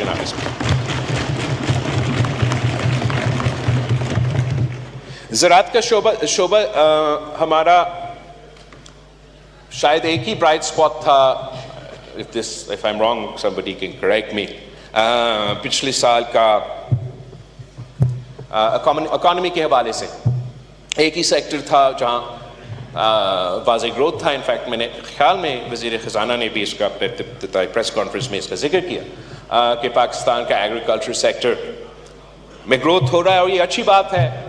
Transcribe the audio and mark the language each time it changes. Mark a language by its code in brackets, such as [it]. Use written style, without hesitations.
[ur] جناب اس میں زراعت کا شعبہ ہمارا شاید ایک ہی برائٹ اسپاٹ تھا. [en] if I'm wrong somebody can correct me. [ur] پچھلے سال کا اکانومی کے حوالے سے ایک ہی سیکٹر تھا جہاں واضح گروتھ تھا. انفیکٹ میں نے خیال میں وزیر خزانہ نے بھی اس کا اپنے ابتدائی پریس کانفرنس میں اس کا ذکر کیا کہ پاکستان کا ایگریکلچر سیکٹر میں گروتھ ہو رہا ہے اور یہ اچھی بات ہے.